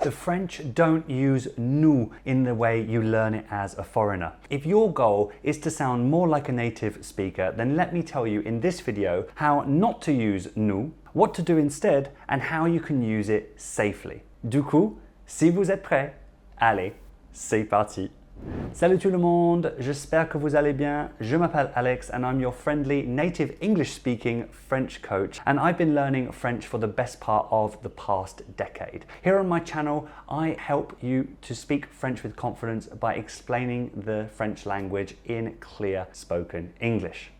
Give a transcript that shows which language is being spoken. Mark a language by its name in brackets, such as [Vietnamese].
[English] The French don't use nous in the way you learn it as a foreigner. If your goal is to sound more like a native speaker, then let me tell you in this video how not to use nous, what to do instead, and how you can use it safely. [French] Du coup, si vous êtes prêts, allez, c'est parti! Salut tout le monde, j'espère que vous allez bien. Je m'appelle Alex [English] and I'm your friendly native English speaking French coach, and I've been learning French for the best part of the past decade. Here on my channel, I help you to speak French with confidence by explaining the French language in clear spoken English.